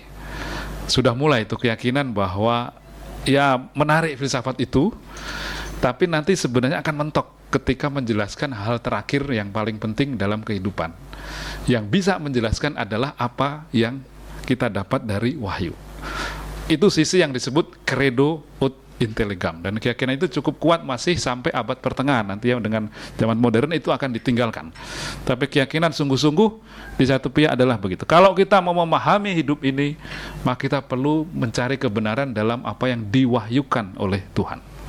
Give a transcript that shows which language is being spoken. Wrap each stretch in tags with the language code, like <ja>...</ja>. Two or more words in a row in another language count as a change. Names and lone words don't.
<id>Sudah mulai itu keyakinan bahwa ya menarik filsafat itu, tapi nanti sebenarnya akan mentok ketika menjelaskan hal terakhir yang paling penting dalam kehidupan. Yang bisa menjelaskan adalah apa yang kita dapat dari wahyu. Itu sisi yang disebut</id> <la>credo ut intellegam,</la> <id>dan keyakinan itu cukup kuat masih sampai abad pertengahan. Nanti yang dengan zaman modern itu akan ditinggalkan. Tapi keyakinan sungguh-sungguh di satu pihak adalah begitu. Kalau kita mau memahami hidup ini, maka kita perlu mencari kebenaran dalam apa yang diwahyukan oleh Tuhan.</id>